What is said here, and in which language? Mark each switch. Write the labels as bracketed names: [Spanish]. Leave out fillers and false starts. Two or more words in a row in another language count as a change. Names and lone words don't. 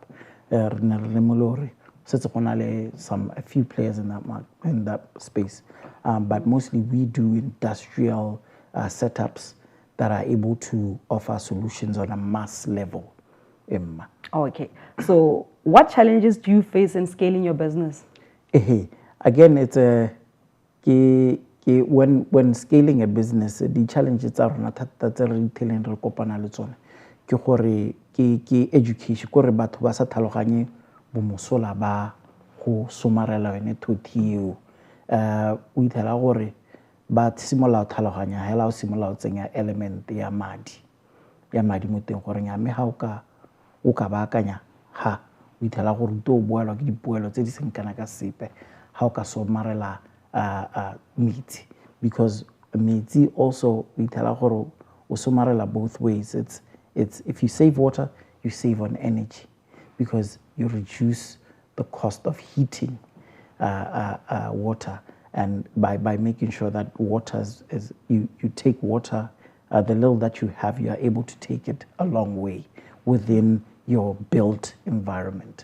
[English] A few players in that space, but mostly we do industrial setups that are able to offer solutions on a mass level. Okay, so what challenges do you face in scaling your business? Again, it's when scaling a business, the challenges are not that retail and [Tswana] recopana le tsone. Ke education, gore batho ba sa tlhaloganye bomosola ba go somarela yone thothi eo. O ithela gore ba simolola go tlhaloganya hela o simolola go tsenya element ya madi mo teng gore nyame ha o ka baakanya ha o ithela gore o boelwa ke dipoelo tse di seng kana ka sepe ha o ka somarela metsi, because metsi also o ithela gore o somarela both ways. [English] It's if you save water, you save on energy, because you reduce the cost of heating water, and by making sure that water is you take water, the little that you have, you are able to take it a long way within your built environment.